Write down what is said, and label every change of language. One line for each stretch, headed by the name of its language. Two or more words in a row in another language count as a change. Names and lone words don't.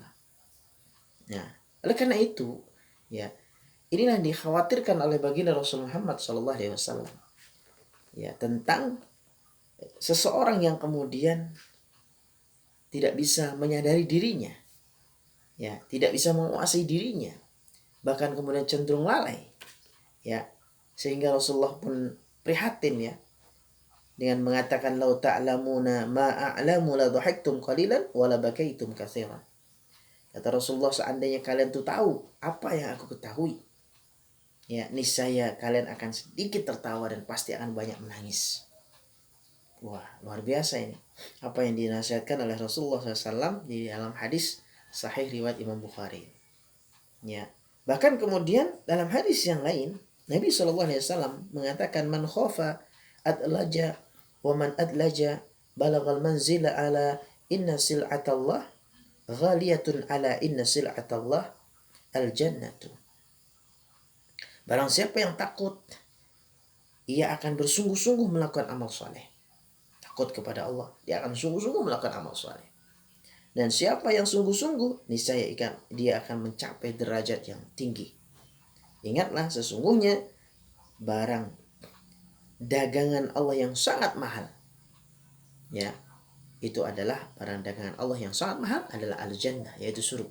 Indonesian: Nah, oleh karena itu, ya, inilah yang dikhawatirkan oleh baginda Rasulullah Muhammad SAW, ya, tentang seseorang yang kemudian tidak bisa menyadari dirinya, ya, tidak bisa menguasai dirinya, bahkan kemudian cenderung lalai, ya, sehingga Rasulullah pun prihatin, ya, dengan mengatakan
Arabic: لو تعلمون ما أعلم لضحكتم قليلا ولبكيتم كثيرا.
Indonesian: Kata Rasulullah, seandainya kalian tuh tahu apa yang aku ketahui, ya, niscaya kalian akan sedikit tertawa dan pasti akan banyak menangis. Wah, luar biasa ini apa yang dinasihatkan oleh Rasulullah SAW di dalam hadis sahih riwayat Imam Bukhari. Ya, bahkan kemudian dalam hadis yang lain Nabi SAW mengatakan,
Arabic: من خاف أدلج ومن أدلج بلغ المنزل ألا إن سلعة الله غالية ألا إن سلعة الله الجنة.
Indonesian: Barang siapa yang takut, ia akan bersungguh-sungguh melakukan amal soleh. Takut kepada Allah, dia akan sungguh-sungguh melakukan amal soleh. Dan siapa yang sungguh-sungguh, niscaya dia akan mencapai derajat yang tinggi. Ingatlah, sesungguhnya barang dagangan Allah yang sangat mahal, ya, itu adalah barang dagangan Allah yang sangat mahal, adalah al-jannah, yaitu surga.